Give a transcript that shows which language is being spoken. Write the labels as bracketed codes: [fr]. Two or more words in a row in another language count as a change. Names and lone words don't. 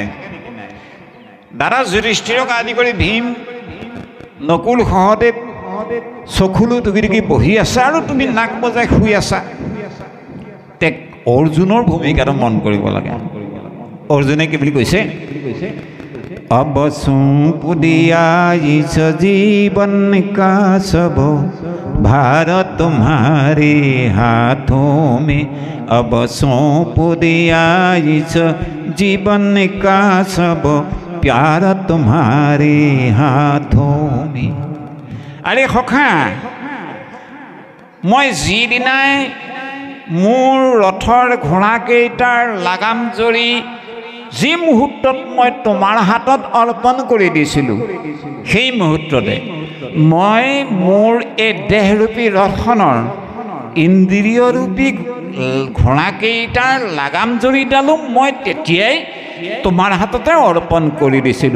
[as] দাদা যুধিষ্ঠিৰক আদি কৰি ভীম, নকুল, সহদেৱ চকুলো টুকি টুকি বহি আছে আৰু তুমি নাক বজাই শুই আছা। তে অৰ্জুনৰ ভূমিকাটো মন কৰিব লাগে। অৰ্জুনে কি বুলি কৈছে? [hi] अब सौंप दिया इस जीवन का सब भार तुम्हारे हाथों में, अब सौंप दिया इस जीवन का सब प्यार तुम्हारे हाथों में। अरे सखा, मैं [as] যিদিনাই মোৰ ৰথৰ ঘোঁৰাকেইটাৰ লাগাম জৰি যি মুহূৰ্তত মই তোমাৰ হাতত অৰ্পণ কৰি দিছিলোঁ সেই মুহূৰ্ততে মই মোৰ এই দেহৰূপী ৰথখনৰ ইন্দ্ৰিয়ৰূপী ঘোঁৰাকেইটাৰ লাগাম জৰিডালো মই তেতিয়াই তোমাৰ হাততে অৰ্পণ কৰি দিছিলোঁ।